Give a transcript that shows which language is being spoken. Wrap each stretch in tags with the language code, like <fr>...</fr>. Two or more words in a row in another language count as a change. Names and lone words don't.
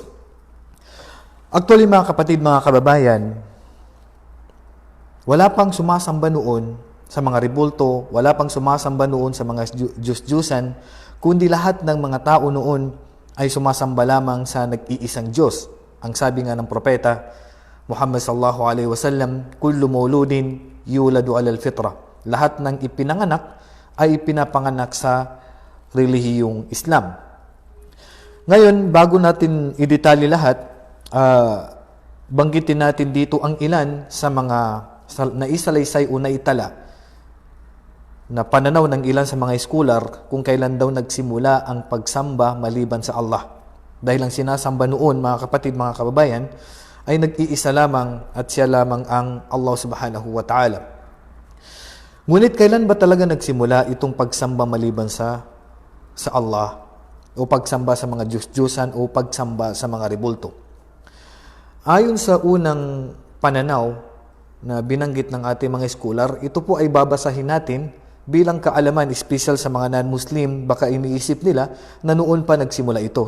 <tl>Actually, mga kapatid, mga kababayan, wala pang sumasamba noon sa mga rebulto, wala pang sumasamba noon sa mga Diyos-Diyosan, kundi lahat ng mga tao noon ay sumasamba lamang sa nag-iisang Diyos. Ang sabi nga ng propeta Muhammad</tl> <ar>صلى الله عليه وسلم, كل مولود يولد على الفطرة.</ar> <tl>Lahat ng ipinanganak ay ipinapanganak sa relihiyong Islam. Ngayon, bago natin idetalye lahat, banggitin natin dito ang ilan sa mga naisalaysay o naitala na pananaw ng ilan sa mga scholar kung kailan daw nagsimula ang pagsamba maliban sa Allah. Dahil ang sinasamba noon, mga kapatid, mga kababayan, ay nag-iisa lamang at siya lamang ang</tl> <ar>الله سبحانه وتعالى.</ar> <tl>Ngunit kailan ba talaga nagsimula itong pagsamba maliban sa Allah o pagsamba sa mga Diyos-Diyosan o pagsamba sa mga rebulto? Ayon sa unang pananaw na binanggit ng ating mga scholar, ito po ay babasahin natin bilang kaalaman, special sa mga non-Muslim, baka iniisip nila na noon pa nagsimula ito.</tl>